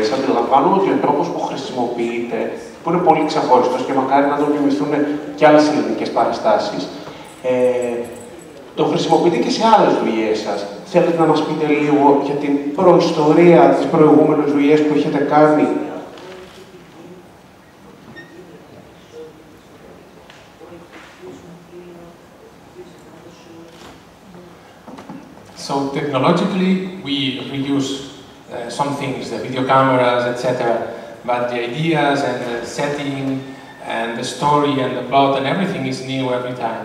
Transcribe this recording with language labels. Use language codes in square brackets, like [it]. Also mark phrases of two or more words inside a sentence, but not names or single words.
[el] Αντιλαμβάνομαι ότι ο τρόπος που χρησιμοποιείτε, που είναι πολύ ξεχωριστός και μακάρι να τον μιμηθούν και άλλες ελληνικές παραστάσεις, το χρησιμοποιείτε και σε άλλες δουλειές σας. Θέλετε να μας πείτε λίγο για την προϊστορία της προηγούμενης δουλειές που έχετε κάνει? [en] So technologically, we reuse some things, the video cameras, etc. But the ideas and the setting and the story and the plot and everything is new every time.